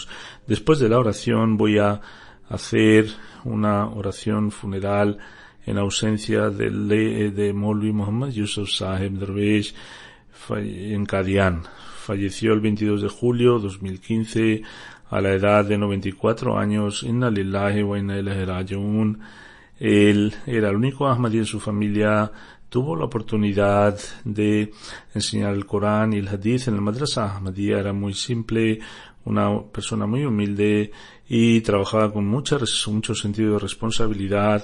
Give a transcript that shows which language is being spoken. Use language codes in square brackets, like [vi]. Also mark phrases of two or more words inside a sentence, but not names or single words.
[es] Después de la oración voy a hacer una oración funeral en ausencia de Maulvi Muhammad Yusuf Saheb Darvesh en Qadian. Falleció el 22 de julio de 2015 a la edad de 94 años. [ar] إنا لله وإنا إليه راجعون. [es] Él era el único Ahmadí en su familia. Tuvo la oportunidad de enseñar el Corán y el Hadith en el Madrasa Ahmadiyya. Era muy simple, una persona muy humilde y trabajaba con mucho sentido de responsabilidad.